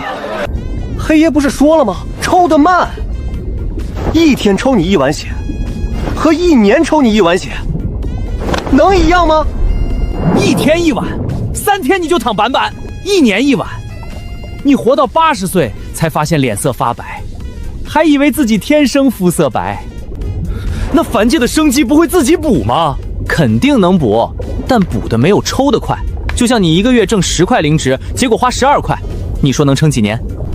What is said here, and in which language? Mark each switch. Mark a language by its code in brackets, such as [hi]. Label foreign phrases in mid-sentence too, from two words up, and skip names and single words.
[zh] 黑爷不是说了吗？抽得慢，1天抽你1碗血，和1年抽你1碗血，能一樣嗎？1天1碗，3天你就躺板板，1年1碗，你活到80 歲才發現臉色發白，還以為自己天生膚色白。那凡界的生機不會自己補嗎？肯定能補，但補的沒有抽的快。就像你1個月掙10塊零值，結果花12塊，你說能撐幾年？